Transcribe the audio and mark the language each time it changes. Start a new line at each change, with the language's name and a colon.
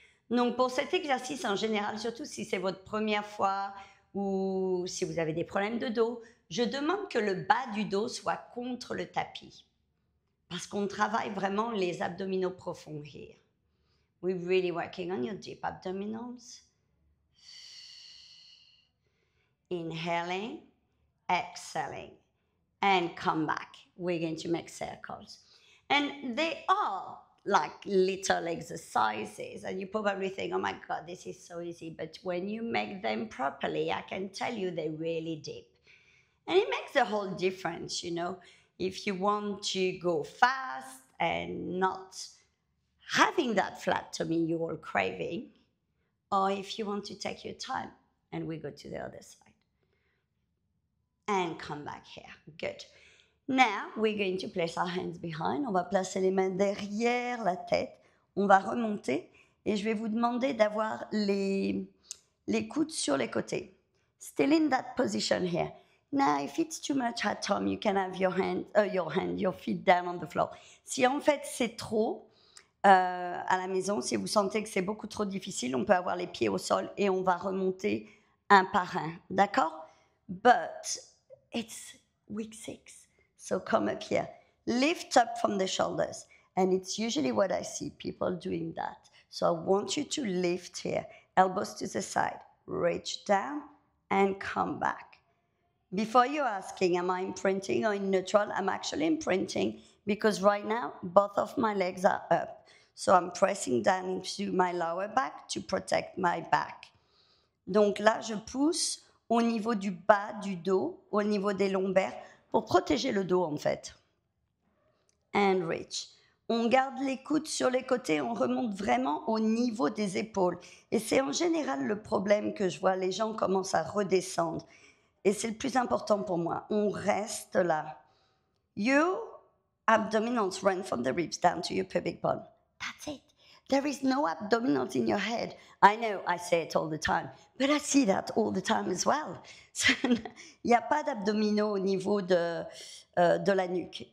French: Donc, pour cet exercice en général, surtout si c'est votre première fois ou si vous avez des problèmes de dos, je demande que le bas du dos soit contre le tapis parce qu'on travaille vraiment les abdominaux profonds
English: here. We're really working on your deep abdominals. Inhaling, exhaling, and come back. We're going to make circles. And they are like little exercises, and you probably think, oh my God, this is so easy. But when you make them properly, I can tell you they're really deep. And it makes a whole difference, you know, if you want to go fast and not having that flat tummy you're all craving, or if you want to take your time. And we go to the other side. And come back here. Good. Now, we're going to place our hands behind.
French: On va placer les mains derrière la tête. On va remonter. Et je vais vous demander d'avoir les coudes sur les côtés.
English: Still in that position here. Now, if it's too much at home, you can have your feet down on the floor.
French: Si en fait c'est trop à la maison, si vous sentez que c'est beaucoup trop difficile, on peut avoir les pieds au sol et on va remonter un par un. D'accord?
English: But it's week 6. So come up here. Lift up from the shoulders. And it's usually what I see people doing that. So I want you to lift here. Elbows to the side. Reach down and come back. Before you're asking, am I imprinting or in neutral? I'm actually imprinting because right now, both of my legs are up. So I'm pressing down into my lower back to protect my back.
French: Donc là, je pousse au niveau du bas du dos, au niveau des lombaires, pour protéger le dos en fait.
English: And reach.
French: On garde les coudes sur les côtés, on remonte vraiment au niveau des épaules. Et c'est en général le problème que je vois, les gens commencent à redescendre. Et c'est le plus important pour moi. On reste là.
English: Your abdominals run from the ribs down to your pubic bone. That's it. There is no abdominals in your head. I know, I say it all the time, but I see that all the time as well.
French: Il n'y a pas d'abdominaux au niveau de la nuque.